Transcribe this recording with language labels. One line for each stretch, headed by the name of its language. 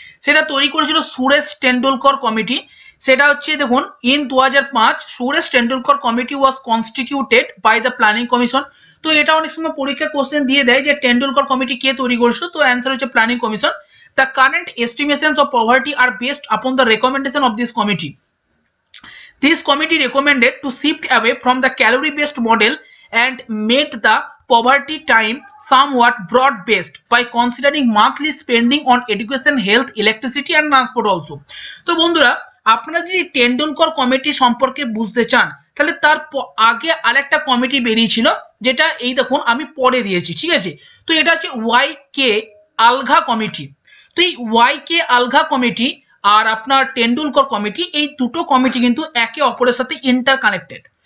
Bangla: সেটা তৈরি করেছিল সুরেশ টেন্ডুলকর কমিটি। সেটা হচ্ছে দেখুন,
English: In 2005 Suresh Tendulkar committee was constituted by the planning commission.
Bangla: তো এটা অনেক সময় পরীক্ষা কোশ্চেন দিয়ে দেয় যে টেন্ডুলকর কমিটি কে তৈরি করেছিল, তো অ্যান্সার হচ্ছে planning commission.
English: The current estimations of poverty are based upon the recommendation of this committee. This committee recommended to shift away from the calorie-based model and made the poverty time somewhat broad-based by considering monthly spending on education, health, electricity and transport also.
Bangla: তো বন্ধুরা, আপনারা যদি Tendulkar committee সম্পর্কে বুঝতে চান তাহলে তার আগে আরেকটা কমিটি বেরিয়েছিল, যেটা এই দেখুন আমি পরে দিয়েছি, ঠিক আছে। তো এটা হচ্ছে ওয়াই-কে আলঘা কমিটি। তো এই ওয়াই-কে আলঘা কমিটি আর আপনার টেন্ডুলকর কমিটি, এই দুটো কমিটি কিন্তু একে অপরের সাথে ইন্টার কানেক্টেড।